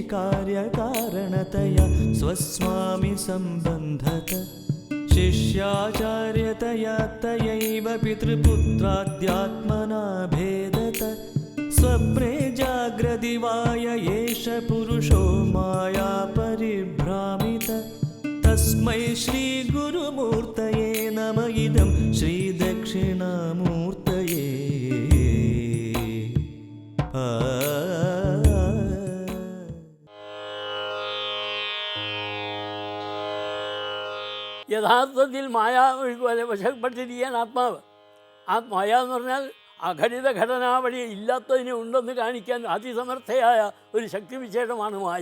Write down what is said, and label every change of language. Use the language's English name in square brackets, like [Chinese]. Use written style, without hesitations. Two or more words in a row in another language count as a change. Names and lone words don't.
[Sanskrit] कार्यकारणतया स्वस्वामि सम्बन्धत शिष्याचार्यतया तयैव पितृपुत्राद्यात्मना भेदत स्वप्ने जाग्रदिवाय एष पुरुषो माया परिभ्रामित तस्मै श्रीगुरुमूर्तये नम इदं श्रीदक्षिणामूर्तये [Malayalam] യഥാർത്ഥത്തിൽ മായ വശപ്പെട്ടിരിക്കാൻ മായ എന്ന് പറഞ്ഞാൽ അഘടിത ഘടനാവഴി ഇല്ലാത്തതിനെ ഉണ്ടെന്ന് കാണിക്കാൻ അതിസമർത്ഥയായ ഒരു ശക്തിവിശേഷമാണ് മായ.